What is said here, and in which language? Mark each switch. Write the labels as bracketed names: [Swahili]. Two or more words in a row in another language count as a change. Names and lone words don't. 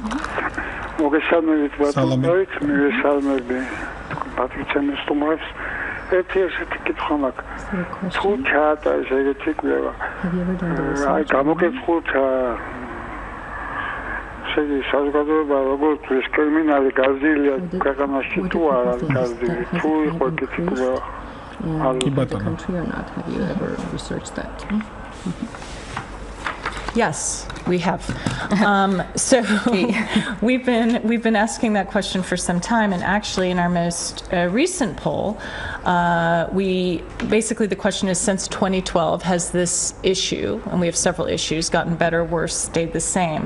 [Georgian] მოგესალმებით ბატონით მივესალმები პატრიცემის სტუმარს ერთი ესეთი კითხვა მაქვს თუ ჩაატარეს ეგეთი კვლევა აი გამოკითხულთ შეგი საზოგადოება როგორც ეს კრიმინალი გაზრდილია ქვეყანაში თუ არ არის გაზრდილი თუ იყო ეგეთი კვლევა კი ბატონო [English] Yes, we have. So we've been asking that question for some time, and actually, in our most recent poll, basically the question is: since 2012, has this issue, and we have several issues, gotten better, worse, stayed the same?